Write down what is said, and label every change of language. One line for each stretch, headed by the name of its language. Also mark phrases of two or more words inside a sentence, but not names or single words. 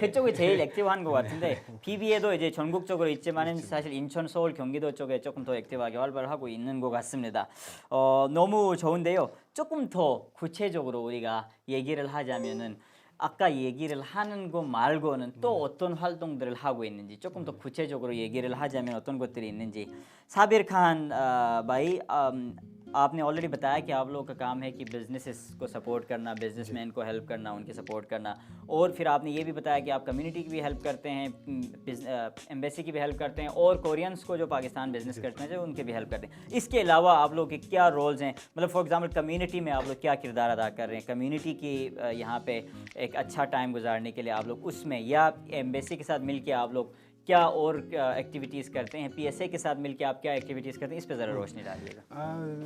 Korean: 그쪽이 제일 액티브한 것 같은데 BB에도 이제 전국적으로 있지만은 사실 인천, 서울, 경기도 쪽에 조금 더 액티브하게 활발을 하고 있는 것 같습니다. 너무 좋은데요. 조금 더 구체적으로 우리가 얘기를 하자면은 아까 얘기를 하는 거 말고는 또 어떤 활동들을 하고 있는지 조금 더 구체적으로 얘기를 하자면 어떤 것들이 있는지
Hindi: साबिर खान भाई आपने ऑलरेडी बताया कि आप लोगों का काम है कि बिजनेसेस को सपोर्ट करना बिजनेसमैन को हेल्प करना उनके सपोर्ट करना और फिर आपने ये भी बताया कि आप कम्युनिटी की भी हेल्प करते हैं एम्बेसी की भी हेल्प करते हैं और कोरियंस को जो पाकिस्तान बिजनेस करते हैं जो उनके भी हेल्प करते हैं इसके अलावा आप लोगों के क्या रोल्स हैं मतलब
English: for example
Hindi: कम्युनिटी में आप लोग क्या किरदार अदा कर रहे हैं कम्युनिटी की यहाँ पे एक अच्छा टाइम गुजारने के लिए आप लोग उसमें या एम्बेसी के साथ मिल के आप लोग क्या और एक्टिविटीज़ करते हैं PSA के साथ मिलकर आप क्या एक्टिविटीज़ करते हैं इस पे ज़रा रोशनी डालिएगा।